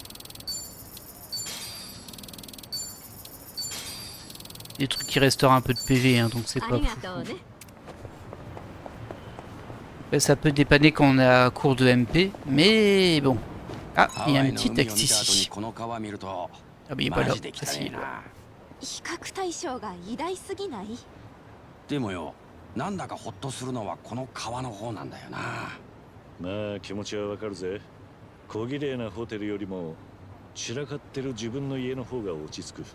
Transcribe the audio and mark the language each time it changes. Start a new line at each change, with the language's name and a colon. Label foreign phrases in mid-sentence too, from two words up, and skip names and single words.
French: Des trucs qui restaurent un peu de PV, hein, donc c'est pas fou. Après, ça peut dépanner quand on est à court de MP, mais bon. Ah, il y a un petit texte ici. Ah mais il est pas là, facile.
Japanese: 比較対象が偉大すぎない？でもよ、なんだかホッとするのはこの川の方なんだよな。まあ気持ちはわかるぜ。小綺麗なホテルよりも散らかってる自分の家の方が落ち着く。